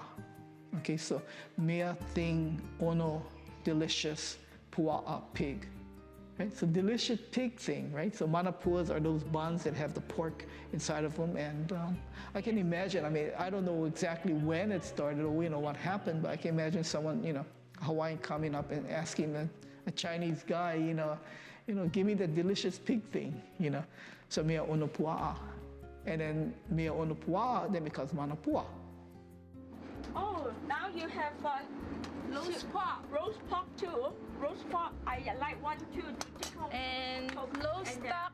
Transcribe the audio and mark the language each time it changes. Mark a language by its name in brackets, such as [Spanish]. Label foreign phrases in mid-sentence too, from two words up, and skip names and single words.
[English] Okay, so mea thing, ono, delicious, pua'a, pig. Right? So delicious pig thing, right? So manapuas are those buns that have the pork inside of them, and I can imagine, I mean, I don't know exactly when it started or what happened, but I can imagine someone, Hawaiian coming up and asking a Chinese guy, give me that delicious pig thing, So [Hawaiian] mea ono pua'a. [English] And then [Hawaiian] mea ono pua'a [English] then becomes manapua. Oh, now you have roast pork too. Roast pork, I like 1, 2, and roast duck.